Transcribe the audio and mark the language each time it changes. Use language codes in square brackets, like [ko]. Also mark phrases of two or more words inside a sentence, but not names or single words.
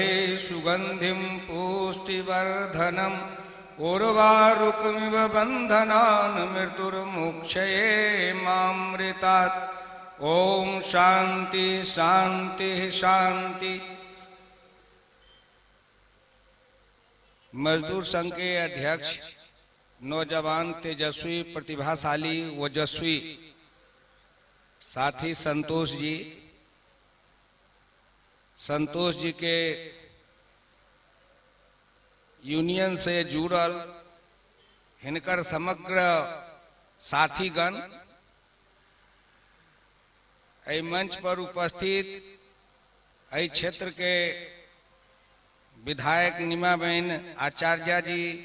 [sa] सुगंधिं पुष्टिवर्धनम् उर्वारुकमिव बन्धनान् मृत्युर्मुक्षये मामृतात्। ओम शांति शांति शांति। [mai] मजदूर संघ के अध्यक्ष नौजवान तेजस्वी प्रतिभाशाली ओजस्वी साथी संतोष जी के यूनियन से जुड़ल हिनकर समग्र साथीगण, एहि मंच पर उपस्थित एहि क्षेत्र के विधायक निमाबेन आचार्य जी,